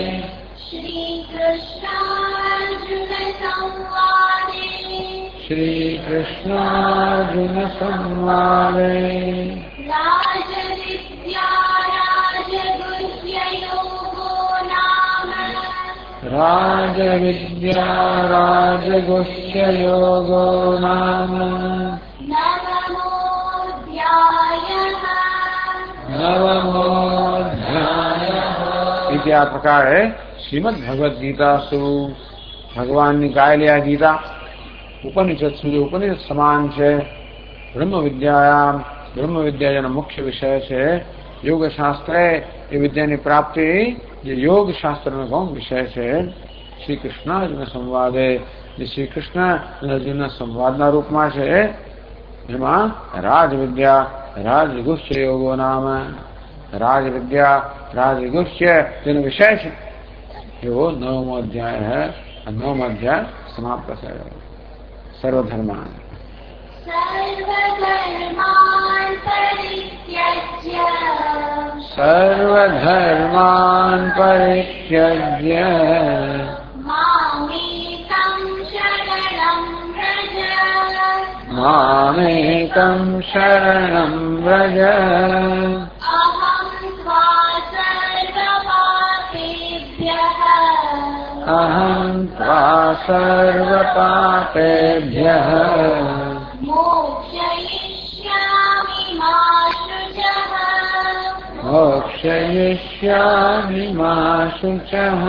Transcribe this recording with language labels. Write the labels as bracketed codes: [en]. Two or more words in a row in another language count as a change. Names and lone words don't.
[sa] श्रीकृष्णार्जुन संवादे राजविद्या राजगुह्य योगो नाम नवमोऽध्यायः. [gu] इति આ પ્રકારે [sa] श्रीमद् भगवद् गीतासु [gu] ભગવાનની ગાયેલી આ ગીતા ઉપનિષદ સુધી ઉપનિષદ સમાન છે. બ્રહ્મવિદ્યાયામ બ્રહ્મવિદ્યા જેનો મુખ્ય વિષય છે. યોગશાસ્ત્ર એ વિદ્યાની પ્રાપ્તિ જે યોગ શાસ્ત્રનો ગૌણ વિષય છે. [sa] श्री कृष्ण अर्जुन संवादे [gu] જે શ્રી કૃષ્ણ અને અર્જુનના સંવાદના રૂપમાં છે. એમાં [sa] राजविद्या राजगुह्य योगो नाम [gu] રાજવિદ્યા રાજગુહ્ય જેનો વિષય છે એવો 9મો અધ્યાય है. આ 9મો અધ્યાય સમાપ્ત થયો. [sa] सर्वधर्मान सर्वधर्मान परित्यज्य मामेकं शरणं व्रज अहं त्वा सर्वपापेभ्यः मोक्षयिष्यामि मा शुचः.